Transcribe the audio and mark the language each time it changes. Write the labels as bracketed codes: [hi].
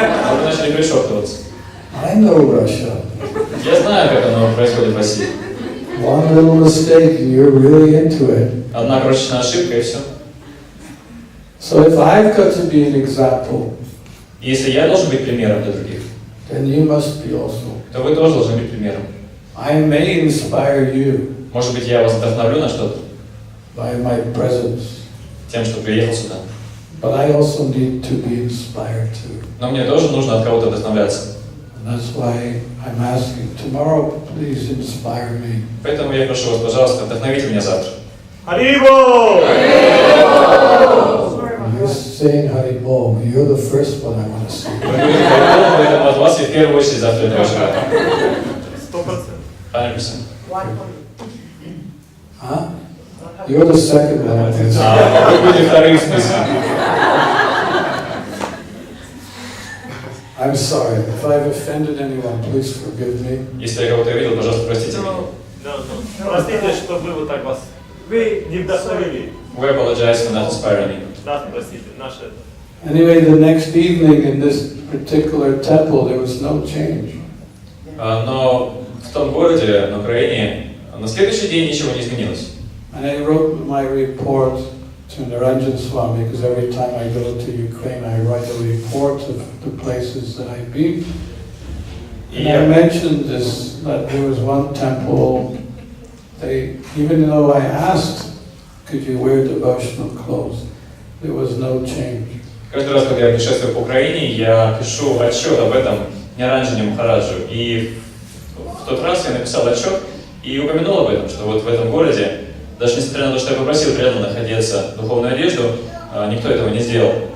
[ru] Вы начали пришептываться. [en] I know Russia. [ru] Я знаю, как оно происходит в России. [en] One little mistake and you're really into it. [ru] Одна крошечная ошибка и все. [en] So if I've got to be an example, [ru] Если я должен быть примером для других, [en] then you must be also. [ru] то вы тоже должны быть примером. [en] I may inspire you [ru] Может быть, я вас вдохновлю на что-то [en] by my presence, [ru] тем, что приехал сюда. [en] but I also need to be inspired too. [ru] Но мне тоже нужно от кого-то вдохновляться. [en] And that's why I'm asking tomorrow, please inspire me. [ru] Поэтому я прошу вас, пожалуйста, вдохновите меня завтра. Харибо! [en] You're saying Hari Bol, you're the first one I want to see. [ru] Вы говорите Харибол, поэтому от вас я в первую очередь завтра этого ожидаю. [en] 100%. [ru] 100%. [en] Huh? You're the second one. [ru] Вы были вторым в списке. [en] I'm sorry. If I've offended anyone, please forgive me. [ru] Если я кого-то обидел, пожалуйста, простите меня. Простите, что мы вот так вас... Вы не вдохновили. [en] We apologize for not inspiring you. [ru] Нас простите, наше... [en] Anyway, the next evening in this particular temple, there was no change. [ru] Но в том городе, на Украине, на следующий день ничего не изменилось. [en] And I wrote my report to Niranjan Swami, because every time I go to Ukraine, I write a report of the places that I've been. And I mentioned this, that there was one temple, even though I asked, could you wear devotional clothes, there was no change. [ru] Каждый раз, когда я путешествую по Украине, я пишу отчет об этом Дхирашанте Махараджу. И в тот раз я написал отчет и упомянул об этом, что вот в этом городе, даже несмотря на то, что я попросил преданных одеться в духовную одежду, никто этого не сделал.